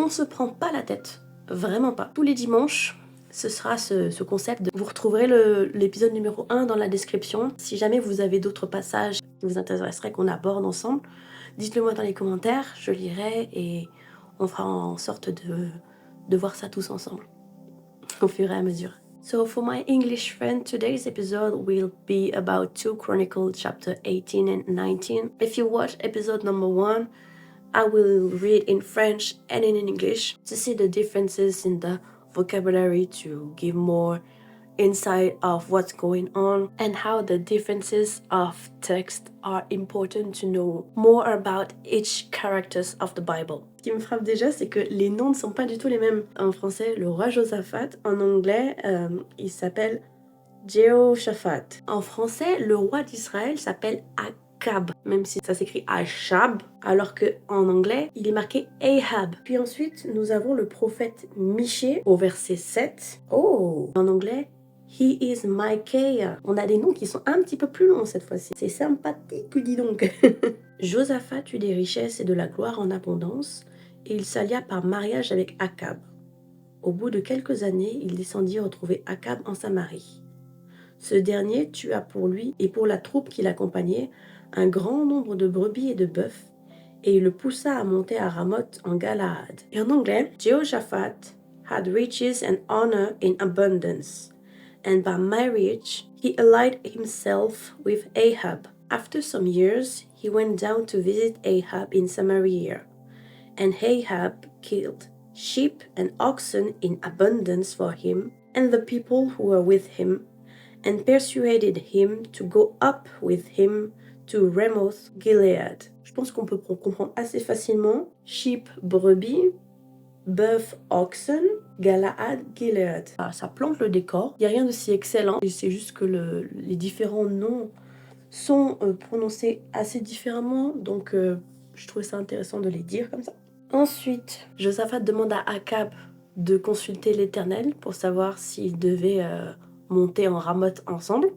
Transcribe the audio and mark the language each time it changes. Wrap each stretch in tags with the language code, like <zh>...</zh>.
<fr>On se prend pas la tête, vraiment pas. Tous les dimanches, ce sera ce concept de... Vous retrouverez l'épisode numéro 1 dans la description. Si jamais vous avez d'autres passages qui vous intéresseraient qu'on aborde ensemble, dites-le moi dans les commentaires, je lirai et on fera en sorte de voir ça tous ensemble au fur et à mesure.</fr> <en>So for my English friend, today's episode will be about 2 Chronicles chapter 18 and 19. If you watch episode number 1, I will read in French and in English to see the differences in the vocabulary, to give more insight of what's going on and how the differences of text are important to know more about each characters of the Bible.</en> <fr>Ce qui me frappe déjà, c'est que les noms ne sont pas du tout les mêmes. En français, le roi Josaphat, en anglais, il s'appelle Jehoshaphat. En français, le roi d'Israël s'appelle Akab, même si ça s'écrit Achab, alors qu'en anglais, il est marqué Ahab. Puis ensuite, nous avons le prophète Michée au verset 7. Oh, en anglais,</fr> <en>He is Micaiah.</en> <fr>On a des noms qui sont un petit peu plus longs cette fois-ci. C'est sympathique, dis donc. Josaphat eut des richesses et de la gloire en abondance, et il s'allia par mariage avec Akab. Au bout de quelques années, il descendit retrouver Akab en Samarie. Ce dernier tua pour lui et pour la troupe qui l'accompagnait un grand nombre de brebis et de bœufs, et il le poussa à monter à Ramoth en Galaad. Et en anglais,</fr> <en>Jehoshaphat had riches and honor in abundance, and by marriage he allied himself with Ahab. After some years, he went down to visit Ahab in Samaria, and Ahab killed sheep and oxen in abundance for him and the people who were with him, and persuaded him to go up with him to Ramoth Gilead.</en> <fr>Je pense qu'on peut comprendre assez facilement sheep, brebis, bœuf, oxen, Galaad, Gilead. Ça plante le décor. Il n'y a rien de si excellent. C'est juste que les différents noms sont prononcés assez différemment. Donc, je trouvais ça intéressant de les dire comme ça. Ensuite, Josaphat demande à Akab de consulter l'Éternel pour savoir s'il devait monter en Ramoth ensemble.</fr>